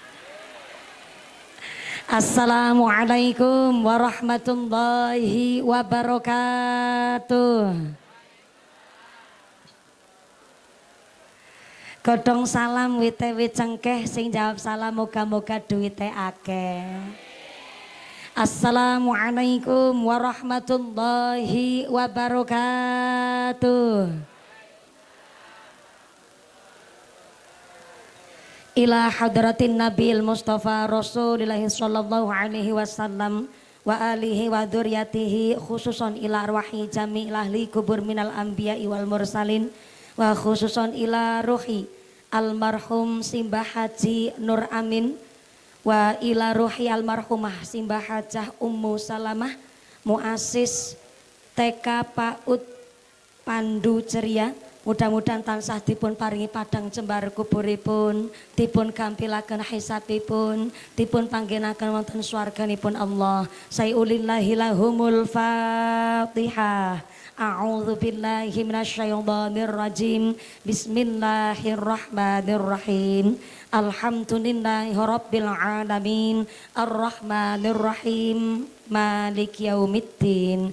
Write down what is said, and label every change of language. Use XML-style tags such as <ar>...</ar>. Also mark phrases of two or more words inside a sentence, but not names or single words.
<ar>السلام عليكم ورحمة الله وبركاته.</ar> <jv>Godhong salam wite wit cengkeh sing jawab salam moga-moga duwite akeh.</jv> <ar>السلام عليكم ورحمة الله وبركاته. إلى حضرة النبي المصطفى رسول الله صلى الله عليه وسلم وآله و ذريته خصوصا إلى أرواح جميع أهل القبور من الأنبياء والمرسلين وخصوصا إلى روح المرحوم Simbah Haji Nur Amin وإلى روح المرحومة Simbah Hajah Ummu Salamah مؤسس TK PAUD Pandu Ceria.</ar> <jv>Mudah-mudahan tansah dipun paringi padang jembar kuburipun, dipun gampilaken hisabipun, dipun panggenaken wonten swarganipun Allah.</jv> <ar>شيء لله لهم الفاتحة. أعوذ بالله من الشيطان الرجيم. بسم الله الرحمن الرحيم. الحمد لله رب العالمين. الرحمن الرحيم. مالك يوم الدين.</ar>